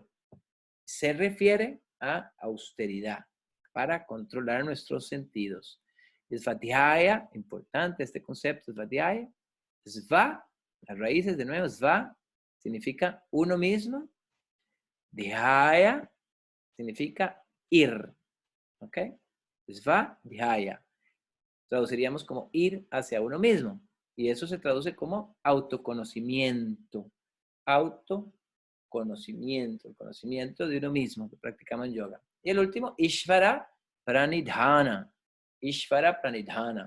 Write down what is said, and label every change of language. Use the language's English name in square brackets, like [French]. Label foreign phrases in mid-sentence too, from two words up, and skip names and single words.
[Spanish] Se refiere a austeridad para controlar nuestros sentidos. Svadhyaya, importante este concepto, Svadhyaya. Sva, las raíces de nuevo, Sva, significa uno mismo. Dhyaya significa ir. ¿Ok? Sva, dhyaya. Traduciríamos como ir hacia uno mismo. Y eso se traduce como autoconocimiento. Autoconocimiento. El conocimiento de uno mismo que practicamos en yoga. Y el último, [Sanskrit] Ishvara Pranidhana. Ishvara Pranidhana.